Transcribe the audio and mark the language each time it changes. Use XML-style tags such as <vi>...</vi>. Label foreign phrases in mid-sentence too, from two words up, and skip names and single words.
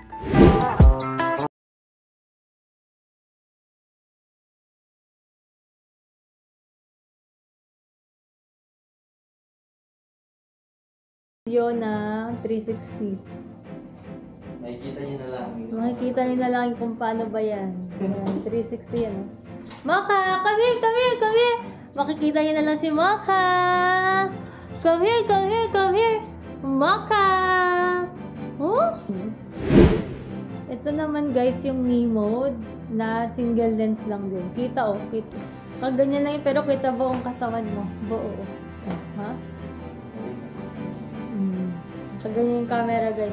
<tl>Video na 360. Makikita niyo na lang. Makikita niyo na lang kung paano ba yan. Ayan, 360 yan. Maka!</tl> <en>Come here! Come here! Come here!</en> <tl>Makikita niyo na lang si Maka!</tl> <en>Come here! Come here! Come here!</en> <tl>Maka! Oh? Ito naman guys yung Me mode na</tl> <en>single lens</en> <tl>lang din. Kita oh, kita. Pag ganyan lang yun, pero kita buong katawan mo. Buo. Ha? So, ganyan yung camera guys.</tl>